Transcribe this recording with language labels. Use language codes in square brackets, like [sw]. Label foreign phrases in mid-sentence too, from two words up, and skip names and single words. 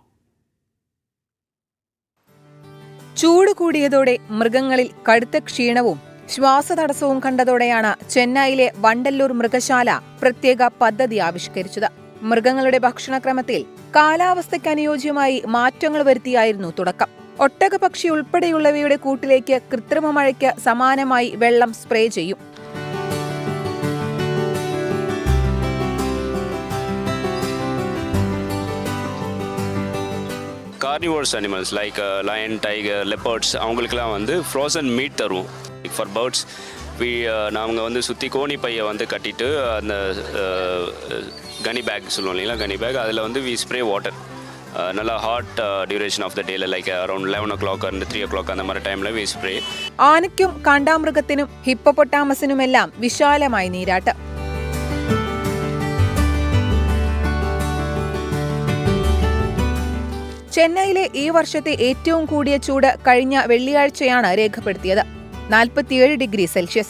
[ml] ചൂട് കൂടിയതോടെ മൃഗങ്ങളിൽ കടുത്ത ക്ഷീണവും ശ്വാസതടസ്സവും കണ്ടതോടെയാണ് ചെന്നൈയിലെ വണ്ടല്ലൂർ മൃഗശാല പ്രത്യേക പദ്ധതി ആവിഷ്കരിച്ചത്. മൃഗങ്ങളുടെ ഭക്ഷണക്രമത്തിൽ കാലാവസ്ഥയ്ക്ക് അനുയോജ്യമായി മാറ്റങ്ങൾ വരുത്തിയായിരുന്നു തുടക്കം. ഒട്ടകപക്ഷി ഉൾപ്പെടെയുള്ളവയുടെ കൂട്ടിലേക്ക് കൃത്രിമ മഴയ്ക്ക് സമാനമായി വെള്ളം സ്പ്രേ ചെയ്യും. [en] carnivores animals like lion, tiger, leopards [ta] அவங்களுக்குலாம் வந்து [en] frozen meat [ta] தருவோம். [en] for birds [ta] நாங்கள் வந்து சுற்றி கோணி பையை வந்து கட்டிட்டு அந்த [en] gunny bag [ta] சொல்லுவோம் இல்லைங்களா, [en] gunny bag [ta] அதில் வந்து [en] we spray water. நல்லா ஹாட் duration of the day, like around 11 o'clock and 3 o'clock [ta] அந்த மாதிரி [en] time-il we spray. [ml] ആനയ്ക്കും കാണ്ടാമൃഗത്തിനും ഹിപ്പോപ്പൊട്ടാമസിനുമെല്ലാം വിശാലമായി നീരാട്ട്. ചെന്നൈയിലെ ഈ വർഷത്തെ ഏറ്റവും കൂടിയ ചൂട് കഴിഞ്ഞ വെള്ളിയാഴ്ചയാണ് രേഖപ്പെടുത്തിയത്, 47 ഡിഗ്രി സെൽഷ്യസ്.